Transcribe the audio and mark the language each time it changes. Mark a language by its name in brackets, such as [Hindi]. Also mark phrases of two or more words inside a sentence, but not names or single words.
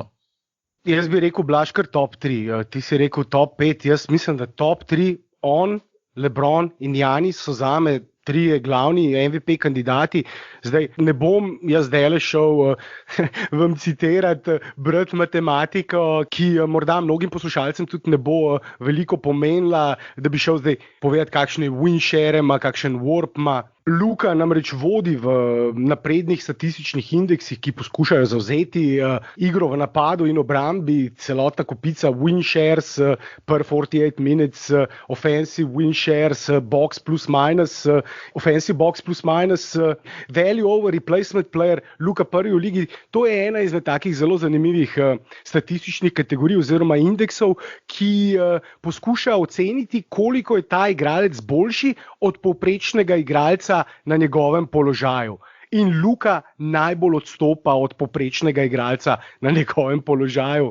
[Slovenian] Jaz bi rekel, Blaž, kar top 3. Ti si rekel top 5, jaz mislim, da top 3, on, LeBron in Giannis so zame 3 glavni MVP kandidati. Zdaj, ne bom jaz zdaj šel vam citirati, brati matematiko, ki morda mnogim poslušalcem tudi ne bo veliko pomenila, da bi šel zdaj povedati, kakšne [English] win share [Slovenian] ima, kakšen warp ima. Luka namreč vodi v naprednih statističnih indeksih, ki poskušajo zavzeti igro v napadu in obrambi, celotna kopica [English] win shares per 48 minutes, offensive win shares, box plus minus, offensive box plus minus, value over replacement player, [Slovenian] Luka prvi v ligi. To je ena izmed takih zelo zanimivih statističnih kategorij oziroma indeksov, ki poskuša oceniti, koliko je ta igralec boljši od povprečnega igralca na njegovem položaju. In Luka najbolj odstopa od povprečnega igralca na njegovem položaju.